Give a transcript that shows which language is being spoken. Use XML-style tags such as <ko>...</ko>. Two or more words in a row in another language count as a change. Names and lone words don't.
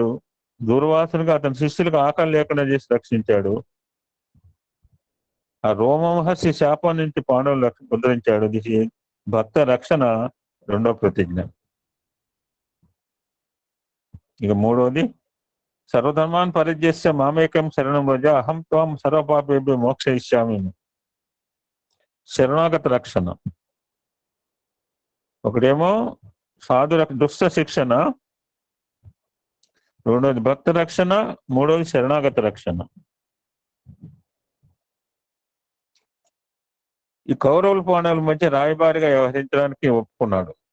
<te>దూర్వాసునిగా అతని శిష్యులకు ఆకలి లేకుండా చేసి రక్షించాడు. ఆ రోమహర్షి శాపం నుంచి పాండవులు ఉద్ధరించాడు. ఇది భక్త రక్షణ రెండో ప్రతిజ్ఞ. ఇక మూడవది,</te> <sa>సర్వధర్మాన్ పరిత్యజ్య మామేకం శరణం వ్రజ అహం త్వం సర్వపాపేభ్యో మోక్షయిష్యామి.</sa> <te>శరణాగత రక్షణ. ఒకటేమో దుష్ట శిక్షణ, రెండోది భక్త రక్షణ, మూడోది శరణాగత రక్షణ. ఈ కౌరవుల పాండవుల మధ్య రాయబారిగా వ్యవహరించడానికి ఒప్పుకున్నాడు.</te>